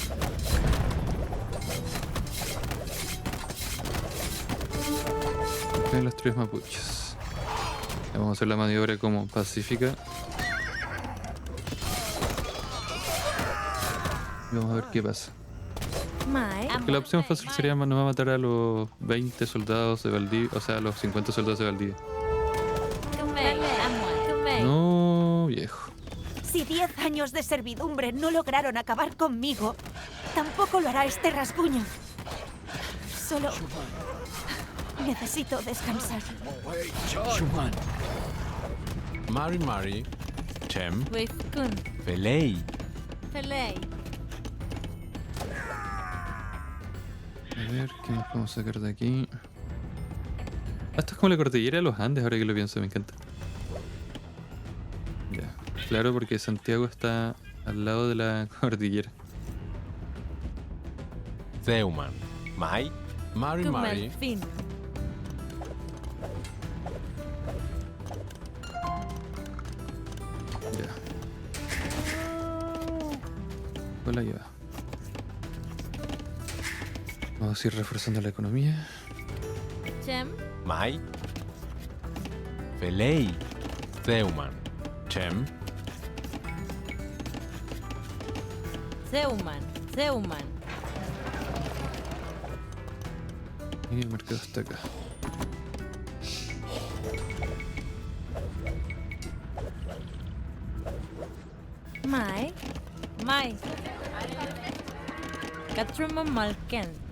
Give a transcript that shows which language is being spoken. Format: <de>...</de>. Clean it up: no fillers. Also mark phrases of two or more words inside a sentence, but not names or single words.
<es>Tienen los tres mapuches. Ya vamos a hacer la maniobra como pacífica. Y vamos a ver qué pasa.</es> <arn>Mai.</arn> <es>Porque la opción fácil sería no matar a los 20 soldados de Valdivia, o sea, a los 50 soldados de Valdivia.</es> <arn>Kumei. Amuan. Kumei.</arn> <es>No, viejo. Si 10 años de servidumbre no lograron acabar conmigo, tampoco lo hará este rasguño. Solo necesito descansar.</es> <arn>Mari. Chem. Wifkun. Felei. Felei.</arn> <es>A ver, ¿qué más podemos sacar de aquí? Esto es como la cordillera de los Andes, ahora que lo pienso, me encanta. Ya, claro, porque Santiago está al lado de la cordillera.</es> <arn>Zeuman. Mai. Mari. Kumelfin.</arn> <es>Ya. ¿Cuál la lleva? Vamos a ir reforzando la economía.</es> <arn>Chem. Mai. Felei. Zeuman. Chem. Zeuman.</arn> <es>Y el mercado está acá.</es> <arn>Mai. Katrumamalken.</arn>